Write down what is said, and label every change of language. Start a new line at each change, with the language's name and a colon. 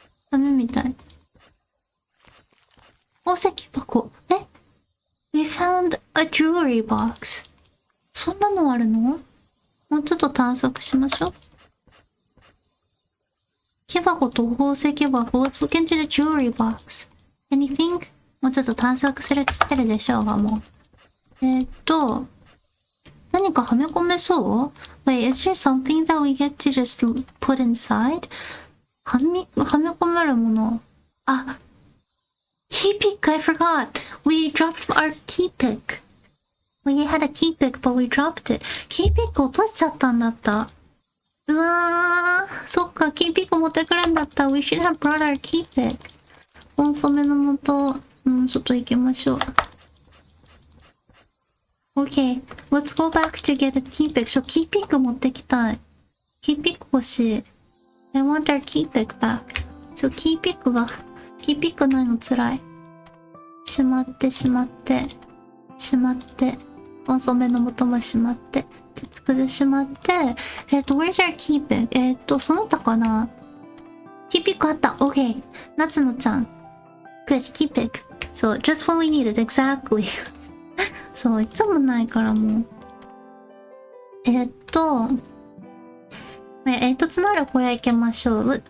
Japanese: ダメみたい。宝石箱。
English: We found a jewelry box.
Japanese: そんなのあるの？もうちょっと探索しましょう。木箱と宝石箱。
English: Let's look into the jewelry box. Anything?
Japanese: もうちょっと探索するっつってるでしょうが、もう。何かはめ込めそう？
English: Wait, is there something that we get to just put inside?
Japanese: はめ込めるもの。
English: key pick, I forgot. We dropped our key pick. We had a key pick, but we dropped it.
Japanese: キーピック落としちゃったんだった。うわー、そっか、キーピック持ってくるんだった。
English: We should have brought our key pick.
Japanese: コンソメの素、ちょっと行きましょう。
English: Okay, let's go back to get a key pick.
Japanese: キーピック持ってきたい。キーピック欲しい。
English: I want our key pick back.
Japanese: キーピックないのつらい。しまって。遅めの素もしまって、鉄くずしまって、
English: where's our key pick?
Japanese: その他かな？キーピックあった。OK。 夏野ちゃん。
English: Good, key pick. So, just when we need it, exactly.
Japanese: そう、いつもないからもう。つながる小屋行きましょう。